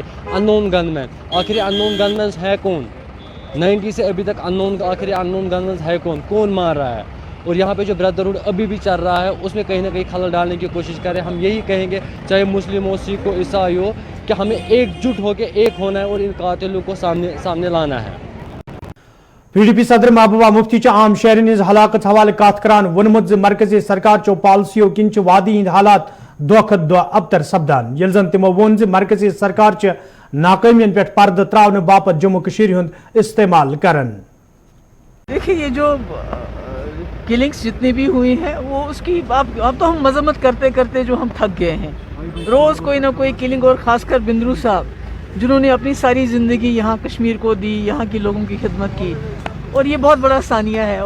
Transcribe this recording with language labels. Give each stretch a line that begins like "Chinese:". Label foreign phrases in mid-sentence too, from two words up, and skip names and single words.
English: unknown gunmen,
Urdu: آخر
English: unknown gunmen
Urdu: ہے کون؟ 90 سے ابھی تک آخر
English: unknown gunmen
Urdu: ہے کون مار رہا ہے؟ اور یہاں پہ جو بردرہڈ ابھی بھی چل رہا ہے اس میں کہیں نہ کہیں خلل ڈالنے کی کوشش کریں۔ ہم یہی کہیں گے چاہے مسلم ہو، سکھ ہو، عیسائی ہو، کہ ہمیں ایک جٹ ہو کے ایک ہونا ہے اور ان قاتلوں کو سامنے لانا ہے۔
Kashmiri: پی ڈی پی صدر محبوبہ مفتی عام شہرین ہز ہلاکت حوالہ کت کران ونمت مرکزی سرکار چو پالسیو کن وادی ہند حالات دہ کھت دہ ابتر سپدان، یل زن تمو وون مرکزی سرکار ناکامین پہ پردہ تراؤن باپت جموں کشیر ہند استعمال کرن۔
Urdu: دیکھیں یہ جو کلنگس جتنی بھی ہوئی ہیں وہ اس کی اب تو ہم مذمت کرتے کرتے جو ہم تھک گئے ہیں۔ روز کوئی نہ کوئی کلنگ، اور خاص کر بندرو صاحب جنہوں نے اپنی ساری زندگی یہاں کشمیر کو دی، یہاں کے لوگوں کی خدمت کی، اور یہ بہت بڑا ثانیہ ہے۔